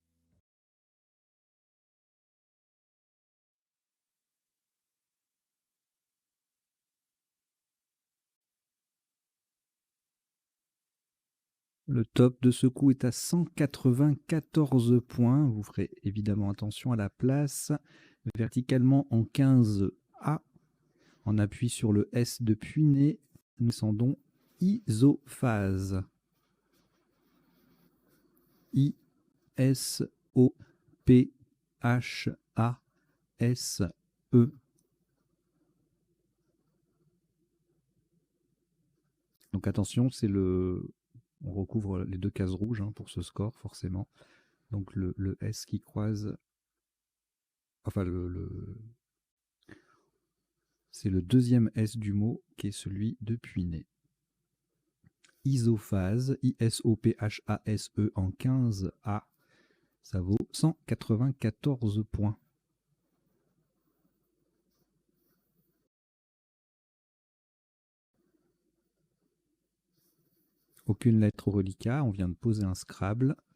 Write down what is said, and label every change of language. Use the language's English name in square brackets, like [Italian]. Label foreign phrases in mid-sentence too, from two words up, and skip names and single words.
[French] Le top de ce coup est à 194 points. Vous ferez évidemment attention à la place. Verticalement en 15A. En appui sur le S de Puiné, nous descendons isophase. I-S-O I-S-O-P-H-A-S-E. Donc attention, on recouvre les deux cases rouges hein, pour ce score, forcément. Donc le S qui croise, enfin c'est le deuxième S du mot qui est celui de Puiné. Isophase, I-S-O-P-H-A-S-E en 15A, ça vaut 194 points. Aucune lettre au reliquat, on vient de poser un Scrabble.